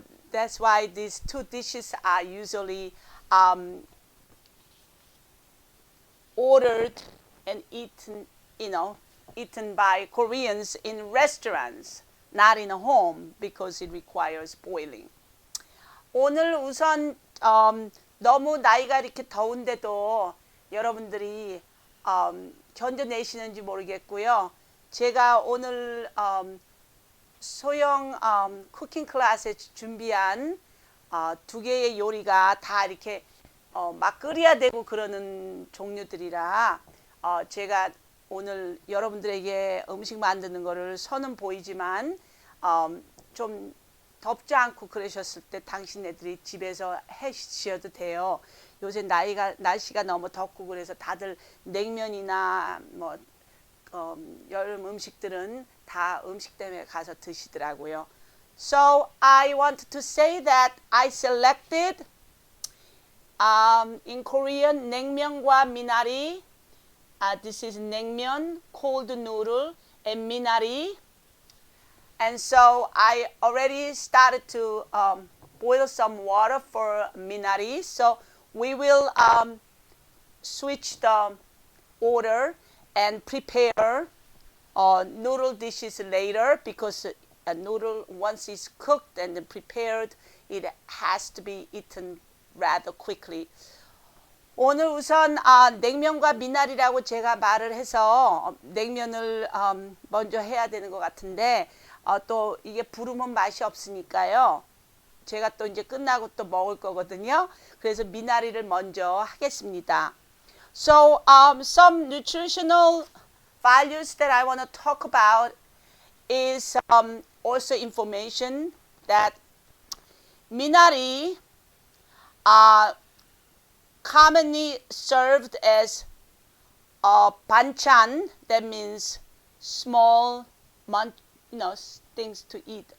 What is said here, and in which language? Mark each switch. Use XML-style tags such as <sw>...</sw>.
<en>That's why these two dishes are usually ordered and eaten by Koreans in restaurants, not in a home, because it requires boiling.</en> <ko>오늘 우선 너무 나이가 이렇게 더운데도 여러분들이 견뎌내시는지 모르겠고요. 제가 오늘 소형 쿠킹 클래스에 준비한 두 개의 요리가 다 이렇게 막 끓여야 되고 그러는 종류들이라 제가 오늘 여러분들에게 음식 만드는 거를 선은 보이지만 좀 덥지 않고 그러셨을 때 당신네들이 집에서 해주셔도 돼요. 요새 날씨가 너무 덥고 그래서 다들 냉면이나 뭐 여름 음식들은 다 음식점에 가서 드시더라고요.</ko> <en>So I want to say that I selected in Korean</en> <ko>냉면과 미나리.</ko> <en>This is 냉면, cold noodle, and 미나리. And so I already started to boil some water for 미나리. So we will switch the order and prepare noodle dishes later, because a noodle, once it's cooked and prepared, it has to be eaten rather quickly.</en> <ko>오늘 우선 냉면과 미나리라고 제가 말을 해서 냉면을 먼저 해야 되는 것 같은데 또 이게 부르면 맛이 없으니까요. 제가 또 이제 끝나고 또 먹을 거거든요. 그래서 미나리를 먼저 하겠습니다.</ko> <en>So some nutritional values that I want to talk about is also information that minari are commonly served as banchan, that means small munch, things to eat.</en>